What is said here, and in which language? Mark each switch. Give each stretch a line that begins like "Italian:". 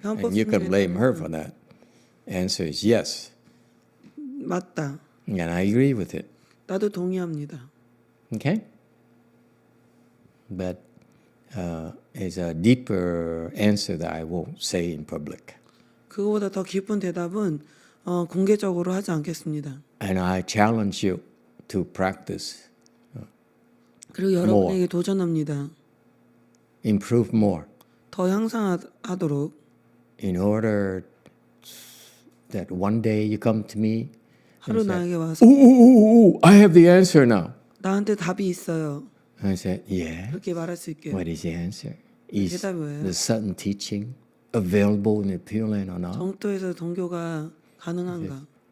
English: And you can blame her for that. Answer is yes.
Korean: 맞다.
English: And I agree with it.
Korean: 나도 동의합니다.
English: Okay? But it's a deeper answer that I won't say in public.
Korean: 그거보다 더 깊은 대답은 공개적으로 하지 않겠습니다.
English: And I challenge you to practice,
Korean: 그리고 여러분에게 도전합니다.
English: improve more,
Korean: 더 향상하도록
English: in order that one day you come to me
Korean: 하루
English: and say,
Korean: 나에게 와서
English: ooh, I have the answer now.
Korean: 나한테 답이 있어요.
English: I said, yeah.
Korean: 그렇게 말할 수 있게.
English: What is the answer? Is
Korean: 대답이 뭐예요?
English: the certain teaching available in the Pure Land or not?
Korean: 정도에서 동교가 가능한가?